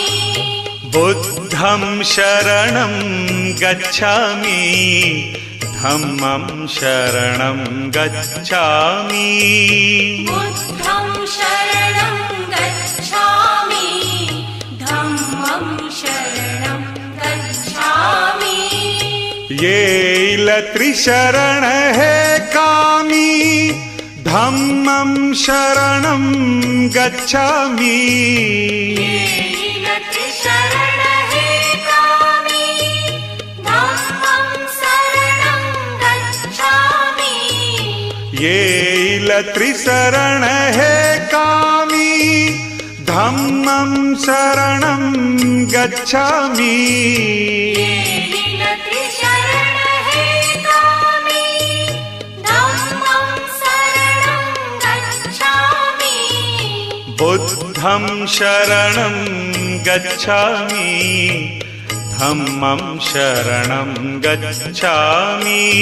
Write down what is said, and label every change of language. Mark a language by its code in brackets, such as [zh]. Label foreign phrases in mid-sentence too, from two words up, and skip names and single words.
[pi] बुद्धं शरणं गच्छामि धम्मं शरणं गच्छामि बुद्धं शरणं गच्छामि धम्मं शरणं गच्छामि [mr] येईल त्रिशरण हे कामी [pi] धम्मं शरणं गच्छामि [mr] शरण हे कामि [pi] धम्मं शरणं गच्छामि [mr] येईल त्रिशरण हे कामी [pi] धम्मं शरणं गच्छामि [mr] शरण हे कामि [pi] धम्मं शरणं गच्छामि बुद्धं शरणं गच्छामि धम्मं शरणं गच्छामि